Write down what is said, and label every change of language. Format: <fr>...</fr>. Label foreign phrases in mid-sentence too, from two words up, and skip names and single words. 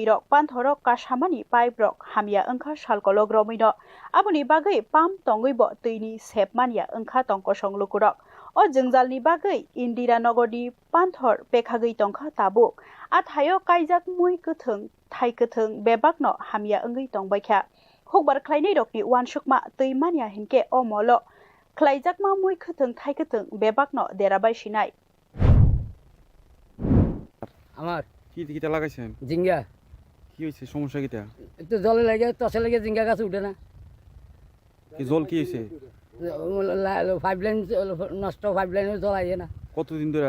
<trp>रक पान्थरक कासामानि पाइप रक हामिया ओंखा सालकलक रमैनो आबुनि बागै पाम्प दंगैबो दैनि सेपमानिया ओंखा टंक संलुकुरक अ जोंजालनि बागै इन्दिरानगरनि पान्थर पेखागै टंका ताबुक आथायो काइजाक मै गोथों थाइ गोथों बेबागनो हामिया ओंगै टंबायखा हुकबार ख्लाइनाय रकनि वानसुकमा दैमानिया हिनके अ मल ख्लाइजाकमा मै गोथों थाइ गोथों बेबागनो देराबायसिनाय</trp> <bn>আমার কিটা লাগাইছেন? জিঙ্গা কি হয়েছে, সমস্যা কিটা? একটু জলে লাগে তসে লাগে জিঙ্গা গাছ উঠে না। কি জল কি হয়েছে?</bn> <en>pipe line</en> <bn>নষ্ট, পাইপ লাইনে জল আইয়ে না। কতদিন ধরে?</bn>